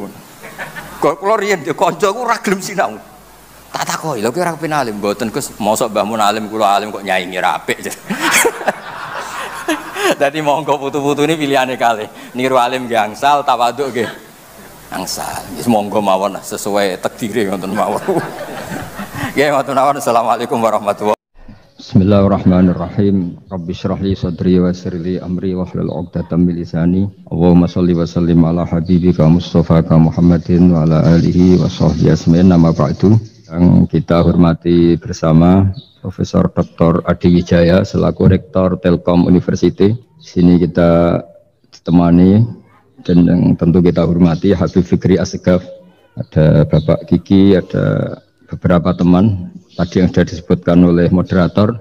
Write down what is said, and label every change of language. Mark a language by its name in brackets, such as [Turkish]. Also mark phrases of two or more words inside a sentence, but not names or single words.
[Javanese] Kula riyen kancaku ra gelem sinau. Tak takoki, lha kowe ora kepen alim mboten Gus, mosok mbahmu alim kula alim kok nyaingi ra apik. Dadi monggo putu-putu ini pilihane kalih. Niru alim nggih angsal, tawaduk nggih angsal. Wis monggo mawon sesuai takdire ngoten mawon. Nggih ngoten mawon. [Arabic] السلام عليكم ورحمة الله وبركاته. بسم الله الرحمن الرحيم. رب اشرح لي صدري ويسر لي أمري واحلل عقدة من لساني. اللهم صل وسلم على حبيبك مصطفى محمد وعلى آله وصحبه أجمعين. أما بعد. [Indonesian] Yang kita hormati bersama Profesor Dr. Adi Wijaya selaku Rektor Telkom University. Di sini kita ditemani dan yang tentu kita hormati Habib Fikri Assegaf, ada Bapak Kiki, ada beberapa teman tadi yang sudah disebutkan oleh moderator.